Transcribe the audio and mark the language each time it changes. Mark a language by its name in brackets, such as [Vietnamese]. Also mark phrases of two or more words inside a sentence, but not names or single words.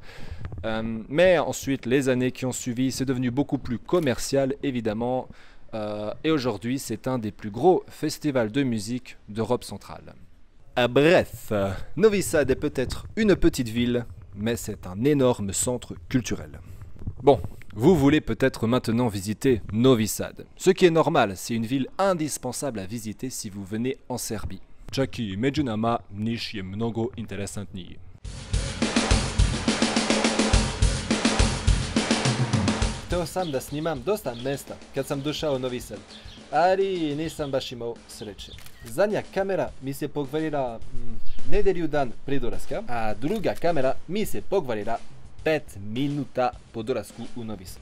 [French] Mais ensuite, les années qui ont suivi, c'est devenu beaucoup plus commercial évidemment, et aujourd'hui c'est un des plus gros festivals de musique d'Europe centrale. Bref, Novi Sad est peut-être une petite ville, mais c'est un énorme centre culturel. Bon, vous voulez peut-être maintenant visiter Novi Sad. Ce qui est normal, c'est une ville indispensable à visiter si vous venez en Serbie. [Serbian] Čak i među nama Niš je mnogo interesantniji. Hteo sam da snimam dosta mesta kad sam došao u Novi Sad, ali nisam baš imao sreće. Zadnja kamera mi se pokvarila nedelju dan prije dolaska, a druga kamera mi se pokvarila 5 minuta po dolasku u Novi Sad.